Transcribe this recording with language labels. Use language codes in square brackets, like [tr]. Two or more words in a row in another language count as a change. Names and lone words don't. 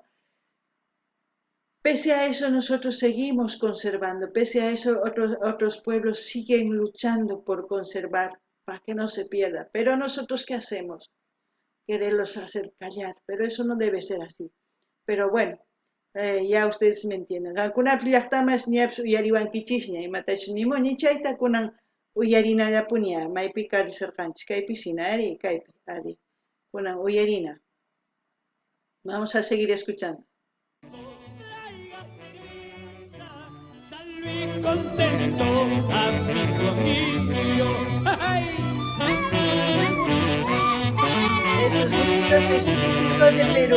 [es] Pese a eso nosotros seguimos conservando, pese a eso otros pueblos siguen luchando por conservar, para que no se pierda. Pero nosotros, ¿qué hacemos? Quererlos hacer callar, pero eso no debe ser así. Pero bueno, ya ustedes me entienden. [qu] Alguna llaqtamas ñaps uyariwankichishña, imatachu nimuni chayta kunan uyarinallapuña, maypi karisarqanchik, kaypi sinari, kaypi, ari, kunan uyarina. [es] Vamos a seguir escuchando. Contento, amigo mío. ¡Ay! Esos gritos es típico de Perú.